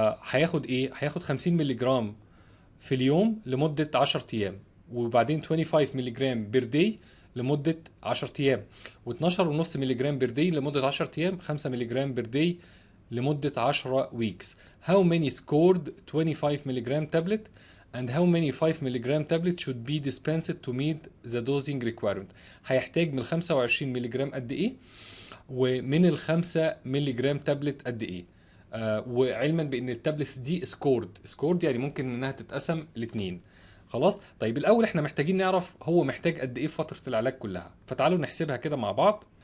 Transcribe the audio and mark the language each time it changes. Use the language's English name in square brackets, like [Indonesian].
[Arabic] هياخد ايه؟ هياخد 50 مللي جرام في اليوم لمدة 10 ايام، وبعدين 25 مللي جرام بير داي لمدة 10 ايام، و12.5 مللي جرام بير داي لمدة 10 ايام، 5 مللي جرام بير داي لمدة 10 weeks. [English] How many scored 25 مللي tablet and how many 5 مللي tablet should be dispensed to meet the dosing requirement. [Arabic] هيحتاج من 25 مللي قد ايه، ومن ال 5 مللي تابلت قد ايه. وعلما بان التابلتس دي سكورد يعني ممكن انها تتقسم لاثنين. خلاص، طيب الاول احنا محتاجين نعرف هو محتاج قد ايه في فتره العلاج كلها، فتعالوا نحسبها كده مع بعض.